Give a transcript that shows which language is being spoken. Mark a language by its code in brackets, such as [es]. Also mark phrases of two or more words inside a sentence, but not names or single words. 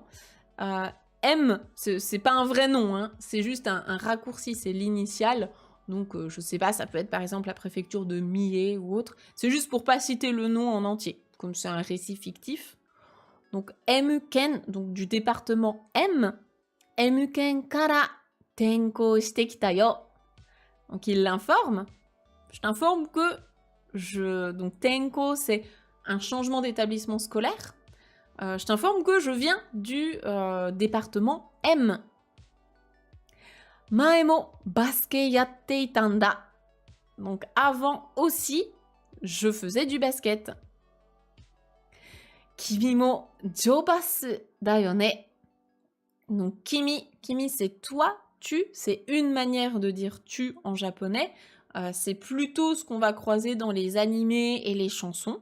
[fr] M, c'est pas un vrai nom, hein. C'est juste un raccourci, c'est l'initiale. Donc, je sais pas, ça peut être par exemple la préfecture de Mie ou autre. C'est juste pour pas citer le nom en entier, comme c'est un récit fictif. Donc, M. Ken, donc du département M. [ja] M県から転校してきたよ. [fr] Donc, il l'informe. Je t'informe que donc, tenko, c'est un changement d'établissement scolaire. Je t'informe que je viens du département M. [ja] 前もバスケやっていたんだ. [fr] Donc avant aussi, je faisais du basket. [ja] 君もジョバスだよね. [fr] Donc kimi c'est toi, tu, c'est une manière de dire tu en japonais. C'est plutôt ce qu'on va croiser dans les animés et les chansons.